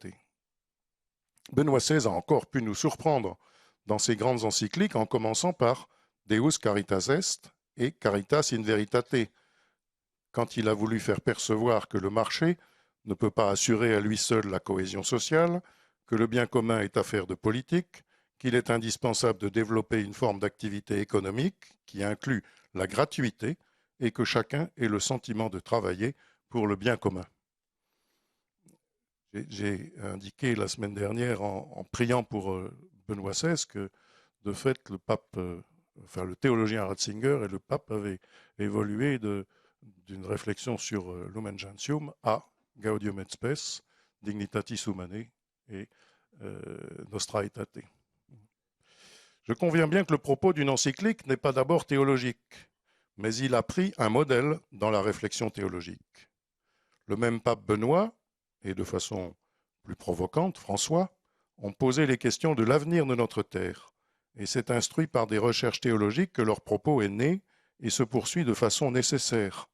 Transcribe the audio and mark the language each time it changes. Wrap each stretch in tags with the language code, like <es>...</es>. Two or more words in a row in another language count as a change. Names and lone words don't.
<fr>Benoît XVI a encore pu nous surprendre dans ses grandes encycliques en commençant par Deus Caritas Est et Caritas in Veritate, quand il a voulu faire percevoir que le marché ne peut pas assurer à lui seul la cohésion sociale, que le bien commun est affaire de politique, qu'il est indispensable de développer une forme d'activité économique qui inclut la gratuité et que chacun ait le sentiment de travailler pour le bien commun. J'ai indiqué la semaine dernière en priant pour Benoît XVI que de fait le pape, le théologien Ratzinger et le pape avaient évolué d'une réflexion sur Lumen Gentium à Gaudium et Spes, Dignitatis Humanae et Nostra Aetate. Je conviens bien que le propos d'une encyclique n'est pas d'abord théologique, mais il a pris un modèle dans la réflexion théologique. Le même pape Benoît, et de façon plus provocante, François, ont posé les questions de l'avenir de notre terre, et c'est instruit par des recherches théologiques que leur propos est né et se poursuit de façon nécessaire.</fr>